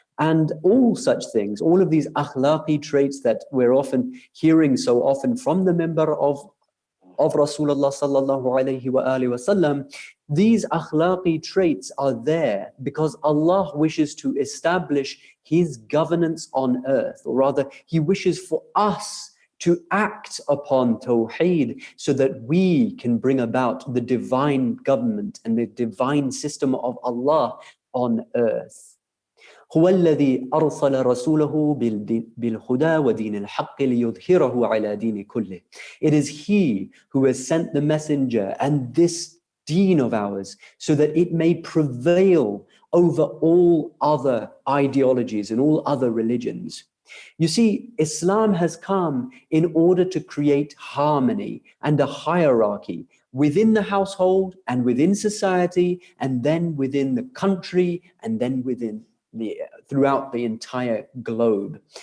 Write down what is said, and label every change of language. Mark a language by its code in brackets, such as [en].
[en] And all such things, all of these akhlaqi traits that we're often hearing so often from the member of Rasulullah sallallahu alayhi wa alihi wasallam, these akhlaqi traits are there because Allah wishes to establish His governance on earth, or rather, He wishes for us to act upon Tawheed so that we can bring about the divine government and the divine system of Allah on earth. [ar] هو الذي أرسل رسوله بالهدى ودين الحق ليظهره على دين كله. [en] It is He who has sent the messenger and this deen of ours so that it may prevail over all other ideologies and all other religions. You see, Islam has come in order to create harmony and a hierarchy within the household and within society, and then within the country, and then throughout the entire globe.